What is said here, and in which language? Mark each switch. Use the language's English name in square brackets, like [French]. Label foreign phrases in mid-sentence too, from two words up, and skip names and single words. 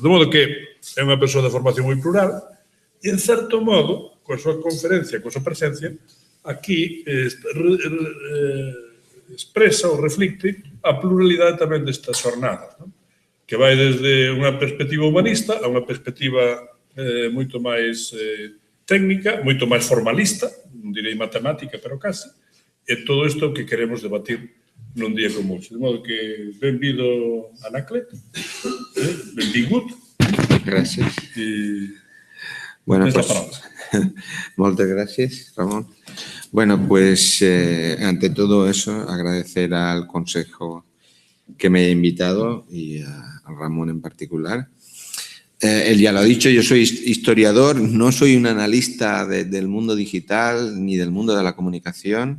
[Galician] De modo que é unha persoa de formación moi plural e, en certo modo, coa súa conferencia, coa súa presencia, aquí expresa ou reflicte a pluralidade tamén destas jornadas, que vai desde unha perspectiva humanista a unha perspectiva moito máis técnica, moito máis formalista, non direi matemática, pero casi, e todo isto que queremos debatir nun día como hoxe. De modo que, benvido, Anaclet, [Catalan] benvingut. Gràcies. [Spanish] Bueno, pues, [Catalan] moltes gràcies, Ramón. [Spanish] Bueno, pues ante todo eso, agradecer al Consejo que me haya invitado y a Ramón en particular. Él ya lo ha dicho, yo soy historiador, no soy un analista del mundo digital ni del mundo de la comunicación.